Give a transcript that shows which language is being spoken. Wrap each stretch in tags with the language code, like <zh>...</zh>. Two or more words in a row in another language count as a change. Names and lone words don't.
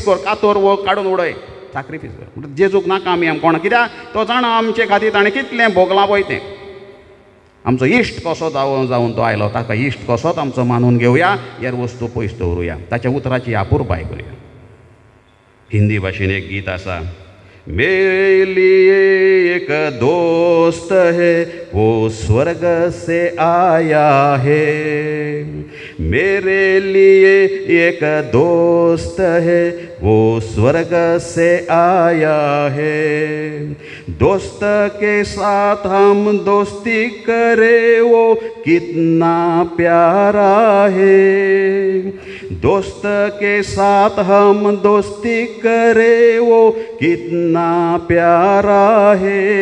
<kok>कर कातोर वो काडून उडय साक्रिफीस कर म्हणटा जेजूक नाका आमी कोणा कित्याक तो जाणा आमचे खातीर ताणें कितलें भोगलां पळय तें आमचो इश्ट कसो जावन तो आयलो ताका इश्ट कसोच आमचो मानून घेवया ह्या वस्तू पयस दवरुया ताच्या उतराची आपुरबाय करुया हिंदी भाशेन एक गीत आसा</kok> <hi>मेरे लिए एक दोस्त है वो स्वर्ग से आया है मेरे लिए एक दोस्त है वो स्वर्ग से आया है दोस्त के साथ हम दोस्ती करें वो कितना प्यारा है दोस्त के साथ हम दोस्ती करें वो कितना प्यारा है</hi>